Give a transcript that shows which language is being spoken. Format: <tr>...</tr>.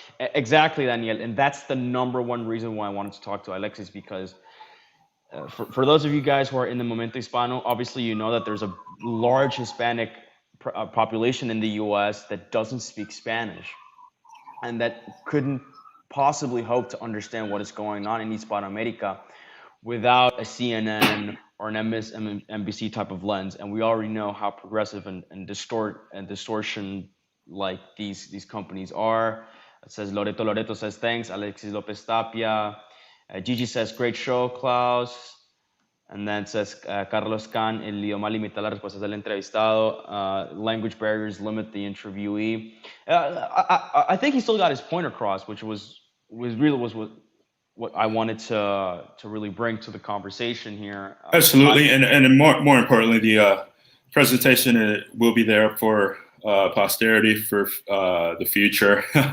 <en>Exactly, Daniel. And that's the #1 reason why I wanted to talk to Alexis, because for those of you guys who are in the Momento Hispano, obviously you know that there's a large Hispanic population in the US that doesn't speak Spanish and that couldn't possibly hope to understand what is going on in Hispanoamerica without a CNN or an MSNBC type of lens. And we already know how progressive and distortion like these companies are. It says Loreto says thanks. Alexis Lopez Tapia. Gigi says great show, Klaus. And then it says</en> <es>Carlos Can, el idioma limita las respuestas del entrevistado.</es> <en>Language barriers limit the interviewee. I think he still got his point across, which was what I wanted to really bring to the conversation here. Absolutely, and more importantly, the presentation will be there for posterity for the future.</en>